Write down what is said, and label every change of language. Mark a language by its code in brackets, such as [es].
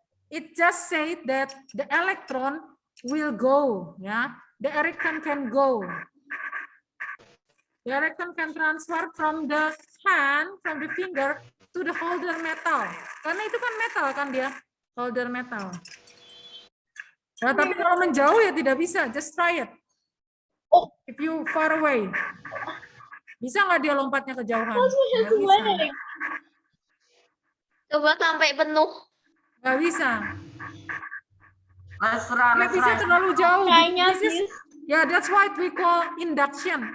[en] It just said that the electron will go. Ya. The electron can go. The electron can transfer from the hand, from the finger to the holder metal. [id] Karena itu kan metal kan dia. Holder metal. Nah, tapi kalau menjauh ya tidak bisa. [en] Just try it. If you far away. [id] Bisa nggak dia lompatnya kejauhan? Nggak bisa. Coba sampai penuh. Nggak bisa. [en] Let's [id] Nggak bisa terlalu jauh. Kayaknya [en] This is- yeah, that's why we call induction.